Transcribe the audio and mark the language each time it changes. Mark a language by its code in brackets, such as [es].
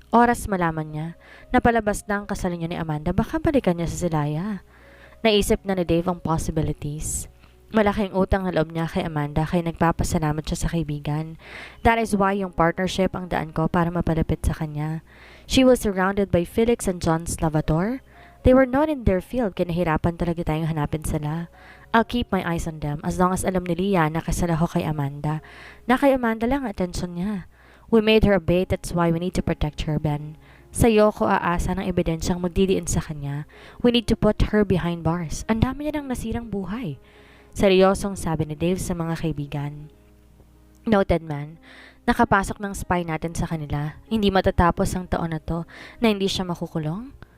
[tl] Oras malaman niya na palabas na ang kasal niya ni Amanda, baka balikan niya sa Zelaya. Naisip na ni Dave ang possibilities. Malaking utang na loob niya kay Amanda kaya nagpapasalamat siya sa kaibigan. [en] That is why [tl] yung partnership ang daan ko para mapalapit sa kanya. [en] She was surrounded by Felix and John Salvador. They were not in their field [tl] kaya nahirapan talaga tayong hanapin sila. [en] I'll keep my eyes on them as long as [tl] alam ni Leah na kasal ako kay Amanda. Na kay Amanda lang ang atensyon niya. [en] We made her a bait, that's why we need to protect her, Ben. [tl] Sa'yo ko aasa ng ebidensyang magdidiin sa kanya. [en] We need to put her behind bars. [tl] Ang dami niya ng nasirang buhay. Seryosong sabi ni Dave sa mga kaibigan. [en] Noted man, [tl] nakapasok ng spy natin sa kanila. Hindi matatapos ang taon na to na hindi siya makukulong.